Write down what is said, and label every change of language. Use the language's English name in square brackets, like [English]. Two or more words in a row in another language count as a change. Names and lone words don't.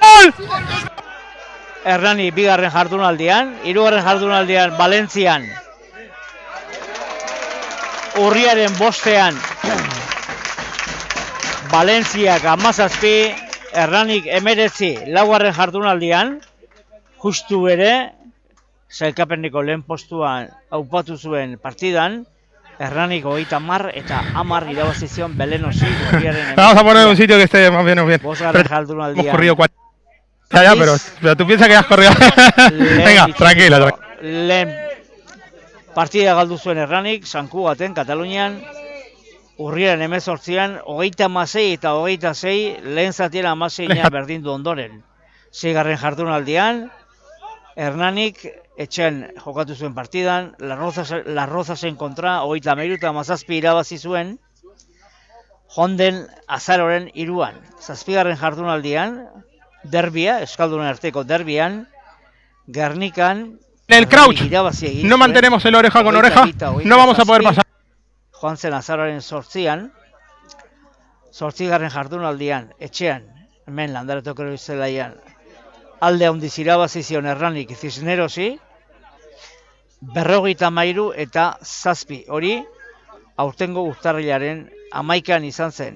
[Basque] Hernani bigarren jardunaldian, hirugarren jardunaldian Valentzian urriaren 5ean Valentziak 17, Hernanik 19 laugarren jardunaldian, justu ere, sailkapeneko lehen postuan aupatu zuen partidan, Hernanik 30 eta 10 irabazi zion Belenosi urriaren 19. [Spanish] Vamos a poner un sitio que esté más bien. [Basque] Bosgarren jardunaldian. [Spanish] Hemos corrido 4. Ya, pero tú piensas que has corrido. Venga, tranquila. [Basque] Lehen partida galdu zuen Hernanik, San Cugaten, Katalunian, urriaren 18an, 36 eta 26, lehen zatien 16 berdindu ondoren. Seigarren jardunaldian, Hernanik etxean jokatu zuen partidan, Las Rozasen kontra, 33 eta 17 irabazi zuen, jonden azaroren 3an. Zazpigarren jardunaldian, derbia, Euskaldunen arteko derbian, Gernikan, [Spanish] En el crouch, no mantenemos el oreja con oreja, no vamos a poder pasar. [Basque] Joan zen azaroren 8an, 8garren jardunaldian, etxean, hemen Landaretoko zelaian, alde handiz irabazi zion Hernanik Cisnerosi, 53 eta 7, hori aurtengo urtarrilaren 11an izan zen.